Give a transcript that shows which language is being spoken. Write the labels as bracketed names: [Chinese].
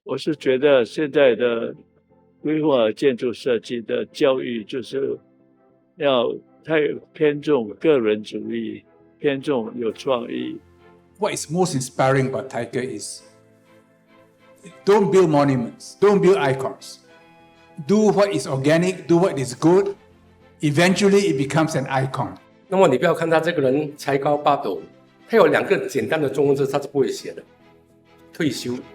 [Chinese] 我是觉得现在的规划建筑设计的教育就是要太偏重个人主义，偏重有创意。 [English] What is most inspiring about Tiger is don't build monuments, don't build icons. Do what is organic, do what is good. Eventually, it becomes an icon. [Chinese] 那么你不要看他这个人才高八斗，他有2个简单的中文字他是不会写的，退休。